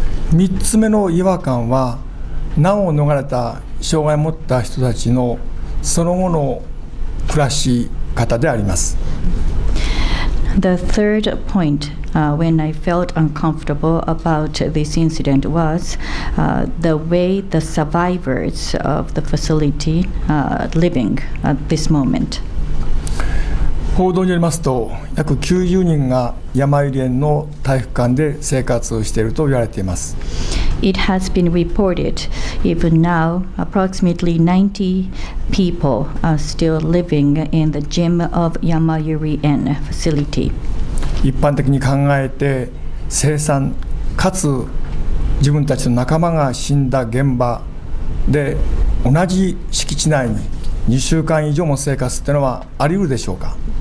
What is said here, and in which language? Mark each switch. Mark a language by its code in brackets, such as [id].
[ja] 3つ目の違和感は、難を逃れた障害を持った人たちのその後の暮らし方であります。 [en] The third point when I felt uncomfortable about this incident was the way the survivors of the facility living at this moment. [ja] 報道によりますと、約90人が山入り園の体育館で生活をしていると言われています。 [en] It has been reported, even now, approximately 90 people are still living in the gym of Yamayuri-en facility. [ja] 一般的に考えて、凄惨かつ自分たちの仲間が死んだ現場で同じ敷地内に2週間以上も生活というのはあり得るでしょうか。